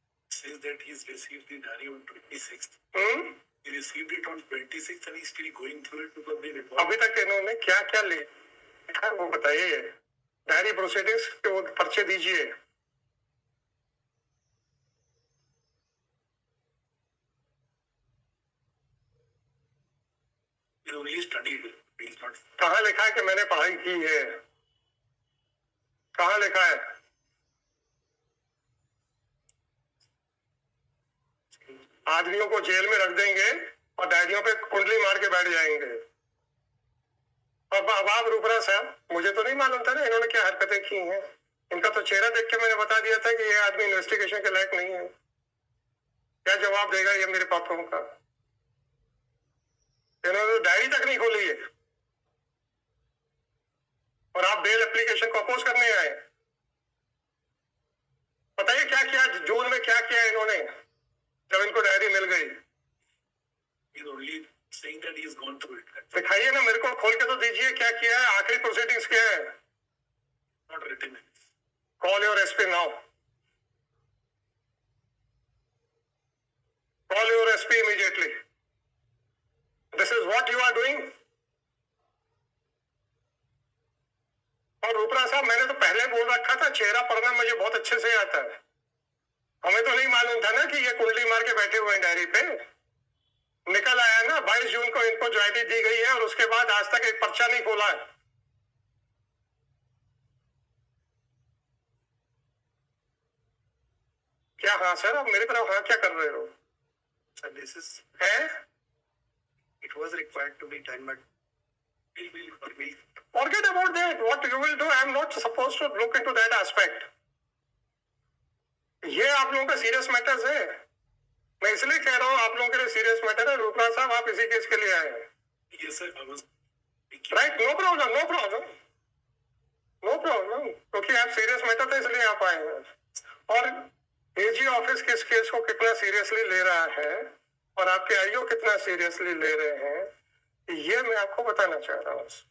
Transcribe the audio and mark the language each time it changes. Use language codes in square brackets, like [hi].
[en] Says that he's received the diary on 26th. He received it on 26th and he's still going through it because they report. [hi] अभी तक इन्होंने क्या क्या लिखा है वो बताइए। डायरी प्रोसीडिंग्स के वो पर्चे दीजिए। [en] He only studied. He's not. [hi] कहाँ लिखा है कि मैंने पढ़ाई की है? कहाँ लिखा है? आदमियों को जेल में रख देंगे और डायरियों पे कुंडली मार के बैठ जाएंगे। अब आप रुपरा साहब, मुझे तो नहीं मालूम था ना इन्होंने क्या हरकतें की हैं। इनका तो चेहरा देख के मैंने बता दिया था कि ये आदमी इन्वेस्टिगेशन के लायक नहीं है। क्या जवाब देगा ये मेरे पापों का? इन्होंने तो डायरी तक नहीं खोली है और आप बेल एप्लीकेशन को अपोज करने आए। बताइए क्या किया जून में, क्या किया इन्होंने जब इनको डायरी मिल गई? [en] He's only saying that he's gone through it. [hi] दिखाइए ना, मेरे को खोल के तो दीजिए क्या किया है, आखिरी प्रोसीडिंग्स क्या है। [en] Not written. Call your SP now. Call your SP immediately. This is what you are doing. [hi] और रूपरा साहब, मैंने तो पहले बोल रखा था चेहरा पढ़ना मुझे बहुत अच्छे से आता है। हमें तो नहीं मालूम था ना कि ये कुंडली मार के बैठे हुए हैं डायरी पे। निकल आया ना 22 जून को इनको ज्वाइनिटी दी गई है और उसके बाद आज तक एक पर्चा नहीं खोला है। क्या हाँ सर, आप मेरी तरफ हाँ क्या कर रहे हो? [en] So this is. [hi] है? [en] It was required to be done, but we'll. Forget about that. What you will do, I am not supposed to look into that aspect. [hi] ये आप लोगों का सीरियस मैटर्स है। मैं इसलिए कह रहा हूँ आप लोगों के लिए सीरियस मैटर है। रूपराज साहब, आप इसी केस के लिए आए हैं। [en] Yes, sir. I was. Right, no problem, no problem, no problem. [hi] क्योंकि आप सीरियस मैटर था इसलिए आप आए हैं। और एजी ऑफिस किस केस को कितना सीरियसली ले रहा है और आपके आईओ कितना सीरियसली ले रहे हैं, ये मैं आपको बताना चाह रहा हूँ।